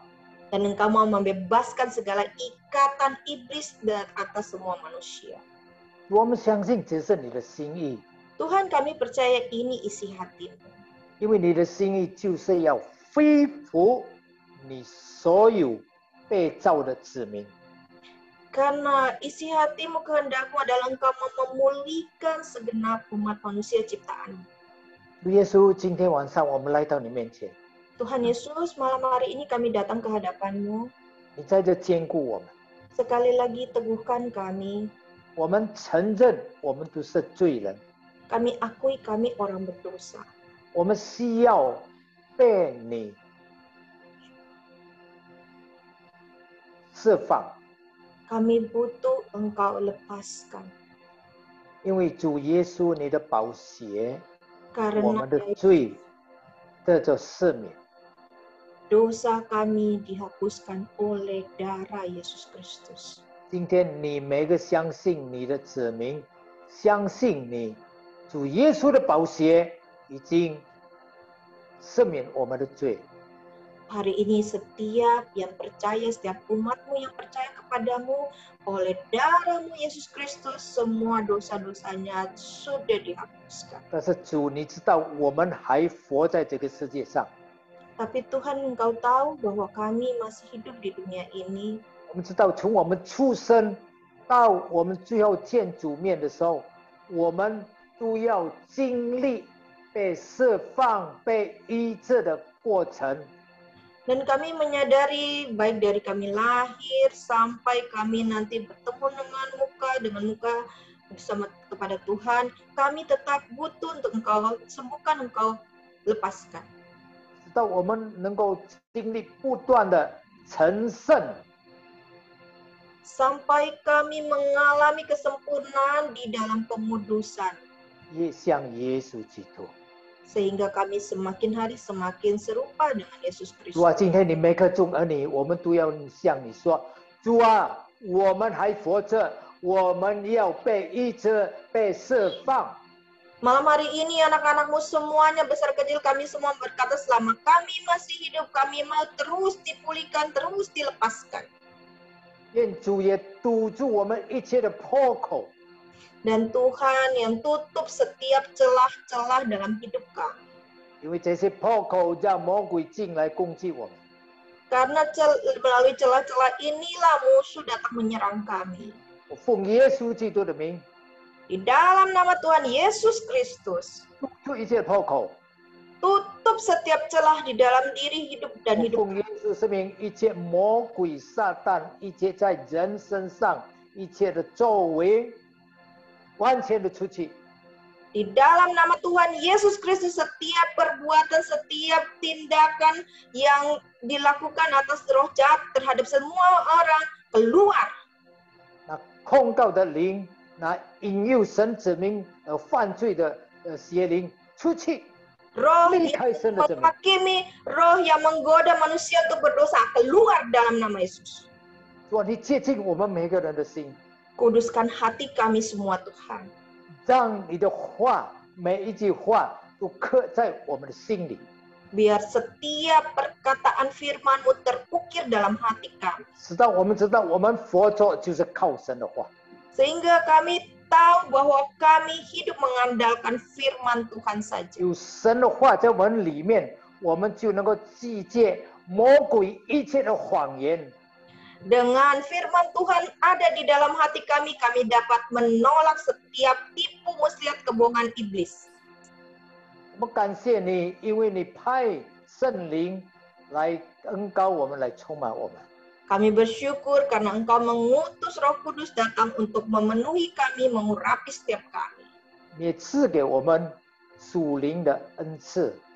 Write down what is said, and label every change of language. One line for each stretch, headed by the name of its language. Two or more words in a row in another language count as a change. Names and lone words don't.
Indonesian: dan Engkau mau membebaskan segala ikatan iblis dari atas semua manusia.
Chinese: 我们相信这是你的心意，
Indonesian: Tuhan, kami percaya ini isi hatimu.
Chinese: 因为你的心意就是要恢复你所有被造的子民。
Indonesian: Karena isi hatimu, kehendakmu adalah Engkau mau memulihkan segenap umat manusia ciptaanmu.
Chinese: 主耶稣，今天晚上我们来到你面前，
Indonesian: Tuhan Yesus, malam hari ini kami datang ke hadapan-Mu.
Chinese: 你在这坚固我们，
Indonesian: Sekali lagi teguhkan kami.
Chinese: 我们承认我们都是罪人，
Indonesian: Kami akui kami orang berdosa.
Chinese: 我们需要被你释放，
Indonesian: Kami butuh Engkau lepaskan.
Chinese: 因为主耶稣你的宝血，我
Indonesian: Karena
Chinese: 们的罪得着赦免。
Indonesian: dosa kami dihapuskan oleh darah Yesus Kristus.
Chinese: 今天你每个相信你的子民，相信你主耶稣的宝血已经赦免我们的罪。
Indonesian: Hari ini setiap yang percaya, setiap umatmu yang percaya kepadamu, oleh darah-Mu Yesus Kristus semua dosa-dosanya sudah dihapuskan.
Chinese: 但是主，你知道我们还活在这个世界上，
Indonesian: Tapi Tuhan, Engkau tahu bahwa kami masih hidup di dunia ini.
Chinese: 我们知道从我们出生到我们最后见主面的时候，我们都要经历被释放、被医治的过程。
Indonesian: Dan kami menyadari baik dari kami lahir sampai kami nanti bertemu dengan muka bersama kepada Tuhan, kami tetap butuh untuk Engkau sembuhkan, Engkau lepaskan.
Chinese: 直到我们能够经历不断的成圣，
Indonesian: Sampai kami mengalami kesempurnaan di dalam pemudusan.
Chinese: 也像耶稣基督。
Indonesian: Sehingga kami semakin hari semakin serupa dengan Yesus
Chinese: 主啊，
Indonesian: Kristus.
Chinese: 今天你每个众儿女，我们都要向你说，主啊，我们还活着，我们要被医治、被释放。
Indonesian: Malam hari ini anak-anakmu semuanya besar kecil kami semua berkata selama kami masih hidup kami mau terus dipulihkan, terus dilepaskan.
Chinese: 愿主也堵住我们一切的破口，
Indonesian: Dan Tuhan yang tutup setiap celah-celah dalam hidup kami.
Chinese: 因为这些破口让魔鬼进来攻击我们。
Indonesian: Karena melalui celah-celah inilah musuh datang menyerang kami.
Chinese: 我奉耶稣基督的名，
Indonesian: Di dalam nama Tuhan Yesus Kristus,
Chinese: 堵住一切破口。
Indonesian: tutup setiap celah di dalam diri hidup dan
Chinese: 我
Indonesian: hidup
Chinese: 奉耶稣圣名，一切魔鬼、撒旦，一切在人身上一切的作为，完全的出去。
Indonesian: Di dalam nama Tuhan Yesus Kristus, setiap perbuatan, setiap tindakan yang dilakukan atas roh jahat terhadap semua orang keluar.
Chinese: 那控告的灵，那引诱神子民犯罪的邪灵出去，
Indonesian: Roh
Chinese: 离
Indonesian: yang
Chinese: 开神的子民。
Indonesian: menghakimi, roh yang menggoda manusia untuk berdosa, keluar dalam nama Yesus.
Chinese: 主啊，你接近我们每个人的心，
Indonesian: Kuduskan hati kami semua Tuhan.
Chinese: 让你的话每一句话都刻在我们的心里，
Indonesian: Biar setiap perkataan firman-Mu terukir dalam hati kami.
Chinese: 直到我们知道我们活着就是靠神的话。
Indonesian: Sehingga kami tahu bahwa kami hidup mengandalkan firman Tuhan saja.
Chinese: 有神的话在我们里面，我们就能够拒绝魔鬼一切的谎言。
Indonesian: Dengan firman Tuhan ada di dalam hati kami, kami dapat menolak setiap tipu muslihat kebohongan iblis.
Chinese: 我们感谢你，因为你派圣灵来恩膏我们，来充满我们。
Indonesian: Kami bersyukur karena Engkau mengutus Roh Kudus datang untuk memenuhi kami, mengurapi setiap kami.
Chinese: 你也赐给我们属灵的恩赐。